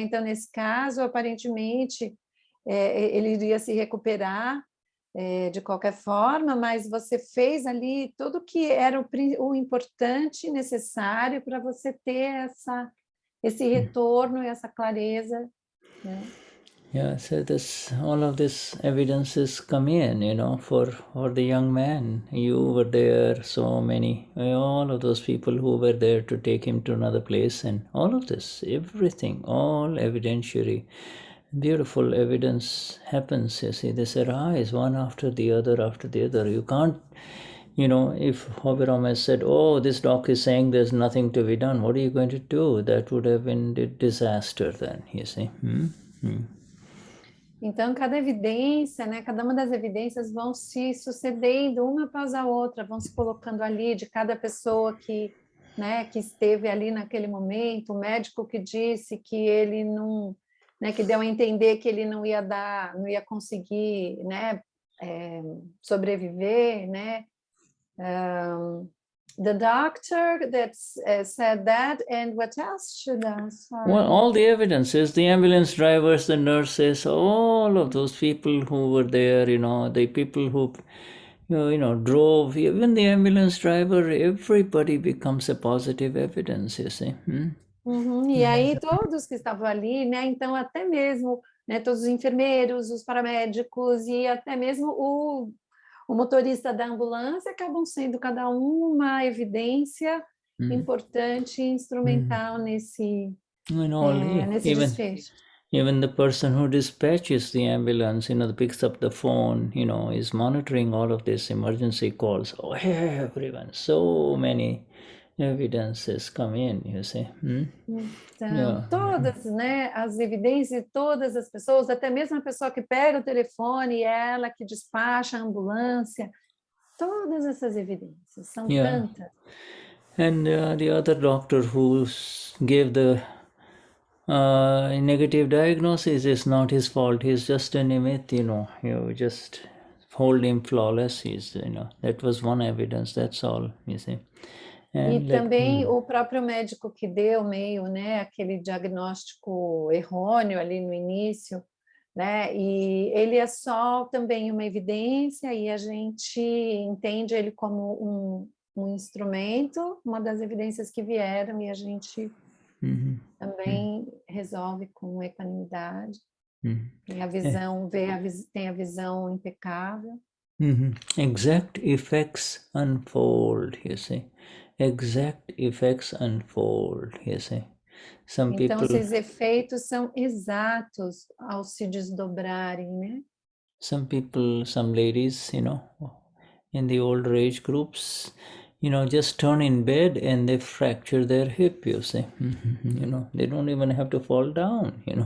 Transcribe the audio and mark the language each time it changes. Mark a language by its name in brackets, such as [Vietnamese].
[Portuguese] Então, nesse caso, aparentemente, ele iria se recuperar de qualquer forma, mas você fez ali tudo que era o importante, necessário para você ter esse retorno e essa clareza, né? [English] Yeah, so this all of this evidences come in, for the young man. You were there, so many, all of those people who were there to take him to another place, and all of this, everything, all evidentiary, beautiful evidence happens. You see, this arise one after the other after the other. You can't, if Hobiram has said, "Oh, this doc is saying there's nothing to be done," what are you going to do? That would have been a disaster then. You see. [Portuguese] Então, cada evidência, né, cada uma das evidências vão se sucedendo uma após a outra, vão se colocando ali de cada pessoa que esteve ali naquele momento, o médico que disse que ele não, né, que deu a entender que ele não ia conseguir, né, sobreviver, né? [English] The doctor that said that, and what else should I? Sorry. Well, all the evidences, the ambulance drivers, the nurses, all of those people who were there, the people who, drove, even the ambulance driver, everybody becomes a positive evidence, you see. [Portuguese] E aí todos que estavam ali, né? Então até mesmo, né, todos os enfermeiros, os paramédicos e até mesmo o motorista da ambulância acabam sendo cada um uma evidência importante e instrumental nesse desfecho. [English] Even the person who dispatches the ambulance, picks up the phone, is monitoring all of these emergency calls. Oh, everyone, so many evidences come in, you see. [Portuguese] Então, todas, né, as evidências de todas as pessoas, até mesmo a pessoa que pega o telefone, ela que despacha a ambulância, todas essas evidências, são tantas. [English] And the other doctor who gave the negative diagnosis is not his fault. He's just a nimit, you just hold him flawless. That was one evidence, that's all, you see. [Portuguese] E também o próprio médico que deu meio, né, aquele diagnóstico errôneo ali no início, né, e ele é só também uma evidência e a gente entende ele como um instrumento, uma das evidências que vieram e a gente também resolve com equanimidade. E a visão, tem a visão impecável. [English] Exact effects unfold, you see. Exact effects unfold, you see. [Portuguese] Então, esses efeitos são exatos ao se desdobrarem, né? [English] Some people, some ladies, in the older age groups, just turn in bed and they fracture their hip, you see. They don't even have to fall down,